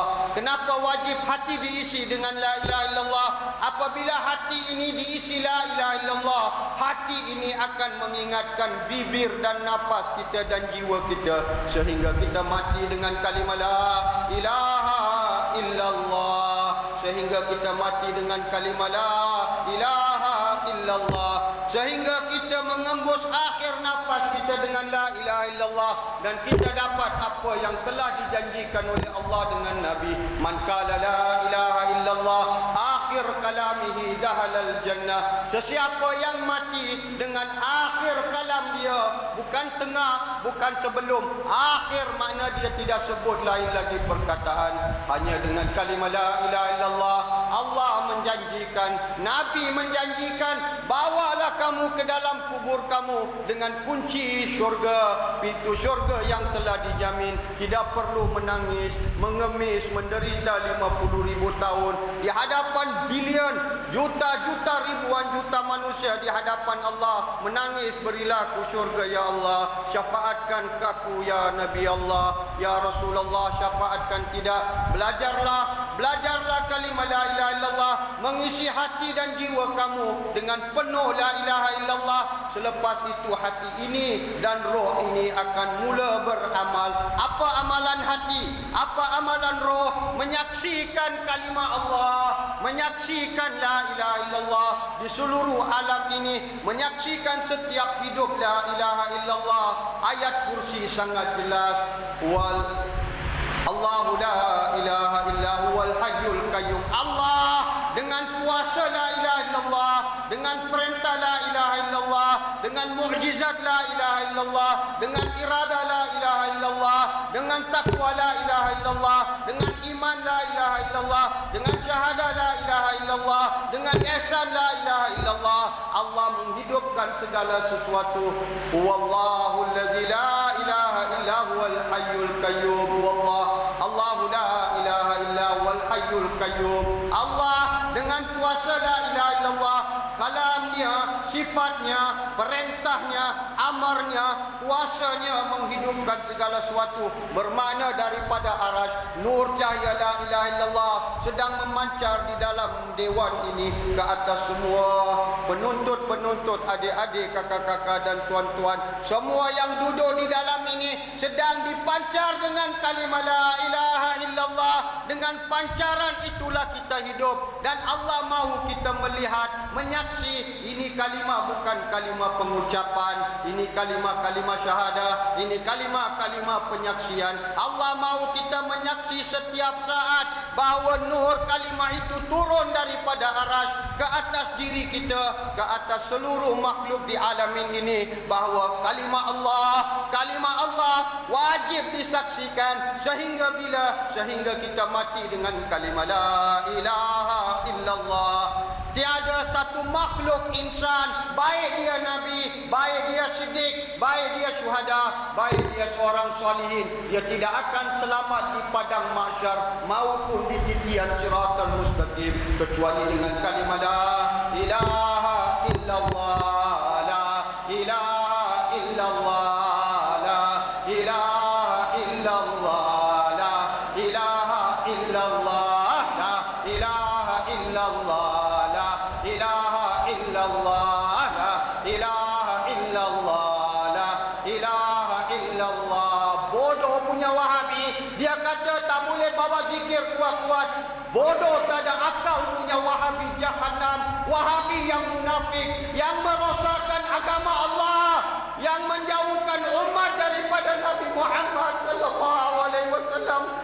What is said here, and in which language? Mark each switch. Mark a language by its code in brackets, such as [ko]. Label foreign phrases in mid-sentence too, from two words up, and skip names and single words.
[ms] Kenapa wajib hati diisi dengan [ar] لا إله إلا الله? [ms] Apabila hati ini diisi [ar] لا إله إلا الله, [ms] hati ini akan mengingatkan bibir dan nafas kita dan jiwa kita, sehingga kita mati dengan kalimah [ar] لا إله إلا الله, [ms] sehingga kita mati dengan kalimah [ar] لا إله إلا الله, [ms] sehingga kita mengembus akhir nafas kita dengan [ar] لا إله إلا الله, [ms] dan kita dapat apa yang telah dijanjikan oleh Allah dengan Nabi. [ar] من قال لا إله إلا الله آخر كلامه دخل الجنة. [ms] Sesiapa yang mati dengan akhir kalam dia, bukan tengah, bukan sebelum, akhir, makna dia tidak sebut lain lagi perkataan, hanya dengan kalimah [ar] لا إله إلا الله. [ms] Allah menjanjikan, Nabi menjanjikan, bawalah kamu ke dalam kubur kamu dengan kunci syurga, pintu syurga yang telah dijamin. Tidak perlu menangis, mengemis, menderita 50,000 tahun di hadapan bilion, juta-juta, ribuan juta manusia di hadapan Allah, menangis, berilah aku syurga [ar] يا الله, [ms] syafaatkan aku [ar] يا نبي الله, يا رسول الله, [ms] syafaatkan. Tidak, belajarlah kalimah [ar] لا إله إلا الله, [ms] mengisi hati dan jiwa kamu dengan penuh [ar] لا إله إلا الله. [ms] Selepas itu hati ini dan roh ini akan mula beramal. Apa amalan hati? Apa amalan roh? Menyaksikan kalimah Allah, menyaksikan [ar] لا إله إلا الله [ms] di seluruh alam ini, menyaksikan setiap hidup [ar] لا إله إلا الله. [ms] Ayat kursi sangat jelas, [ar] الله لا إله إلا هو الحي القيوم. [ms] Allah dengan kuasa [ar] لا إله إلا الله, [ms] dengan perintah [ar] لا إله إلا الله, [ms] dengan mukjizat [ar] لا إله إلا الله, [ms] dengan irada [ar] لا إله إلا الله, [ms] dengan takwa [ar] لا إله إلا الله, [ms] dengan iman [ar] لا إله إلا الله, [ms] dengan syahadah [ar] لا إله إلا الله, [ms] dengan ihsan [ar] لا إله إلا الله. [ms] Allah menghidupkan segala sesuatu. [ar] والله الذي لا إله إلا هو الحي القيوم. الله لا إله إلا هو الحي القيوم. [ms] Allah dengan kuasa [ar] لا إله إلا الله, [ms] kalamnya, sifatnya, perintahnya, amarnya, kuasanya menghidupkan segala sesuatu. Bermakna daripada arasy, nur cahaya [ar] لا إله إلا الله [ms] sedang memancar di dalam dewan ini ke atas semua penuntut-penuntut, adik-adik, kakak-kakak dan tuan-tuan. Semua yang duduk di dalam ini sedang dipancar dengan kalimah [ar] لا إله إلا الله. [ms] Dengan pancaran itulah kita hidup, dan Allah mahu kita melihat, menyaksi. Ini kalimah bukan kalimah pengucapan, ini kalimah-kalimah syahadah, ini kalimah-kalimah penyaksian. Allah mahu kita menyaksi setiap saat bahawa nur kalimah itu turun daripada arasy ke atas diri kita, ke atas seluruh makhluk di alamin ini, bahawa kalimah Allah wajib disaksikan sehingga kita mati dengan kalimah [ar] لا إله إلا الله. [ms] Tiada satu makhluk insan, baik dia nabi, baik dia siddiq, baik dia syuhada, baik dia seorang salihin, dia tidak akan selamat di padang mahsyar maupun di titian [ar] الصراط المستقيم [ms] kecuali dengan kalimah la [ar] إله إلا الله، لا إله إلا الله، لا إله إلا الله، لا إله إلا الله، لا إله إلا الله، لا إله إلا الله، لا إله إلا الله، لا إله إلا الله. [ms] Bodoh punya Wahabi, dia kata tak boleh bawa zikir kuat-kuat. Bodoh tak ada akal punya Wahabi Jahannam. Wahabi yang munafik, yang merosakkan agama Allah, yang menjauhkan umat daripada Nabi Muhammad [ar] صلى الله عليه وسلم.